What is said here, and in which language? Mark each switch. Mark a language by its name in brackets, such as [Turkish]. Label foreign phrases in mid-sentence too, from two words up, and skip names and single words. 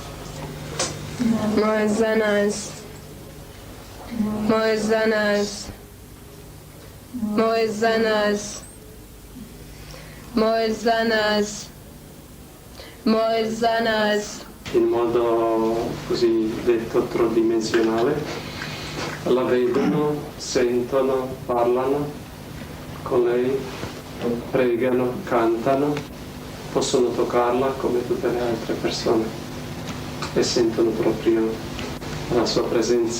[Croatian] Moj za nas, moli za nas, moli za nas, moli za nas. [Italian] In modo così detto tridimensionale, la vedono, sentono, parlano con lei, pregano, cantano, possono toccarla come tutte le altre persone e sentono proprio la sua presenza.